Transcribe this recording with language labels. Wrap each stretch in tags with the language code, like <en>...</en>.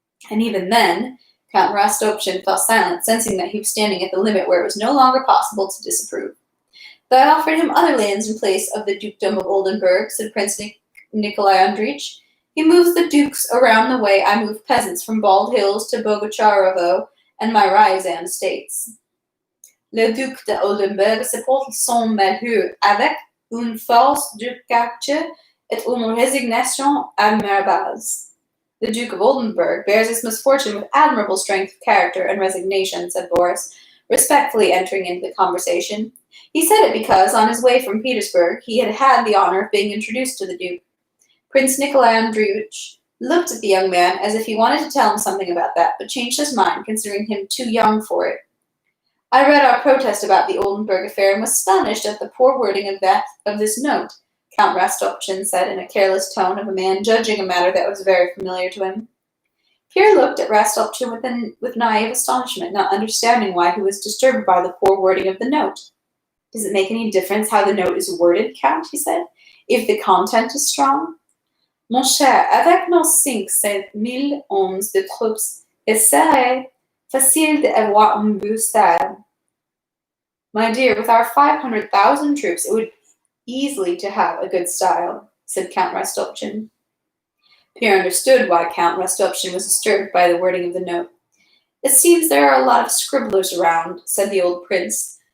<en>And even then, Count Rostopchin fell silent, sensing that he was standing at the limit where it was no longer possible to disapprove. Though I offered him other lands in place of the Dukedom of Oldenburg, said Prince Nikolai Andreevich. He moves the dukes around the way I move peasants from Bald Hills to Bogucharovo and my Ryazan estates.</en> <fr>Le Duc de Oldenburg se porte son malheur avec une force de caractère et une résignation admirables.</fr> <en>The Duke of Oldenburg bears his misfortune with admirable strength of character and resignation, said Boris, respectfully entering into the conversation. He said it because, on his way from Petersburg, he had had the honor of being introduced to the Duke. Prince Nikolai Andreevich looked at the young man as if he wanted to tell him something about that, but changed his mind, considering him too young for it. I read our protest about the Oldenburg affair and was astonished at the poor wording of this note, Count Rostopchin said in a careless tone of a man judging a matter that was very familiar to him. Pierre looked at Rostopchin with naive astonishment, not understanding why he was disturbed by the poor wording of the note. Does it make any difference how the note is worded, Count, he said, if the content is strong?</en> <fr>Mon cher, avec nos 500,000 hommes de troupes "Il serait facile d'avoir un beau style."</fr> <en>"My dear, with our 500,000 troops, it would easily to have a good style," said Count Rostopchin. Pierre understood why Count Rostopchin was disturbed by the wording of the note. "It seems there are a lot of scribblers around," said the old prince.</en>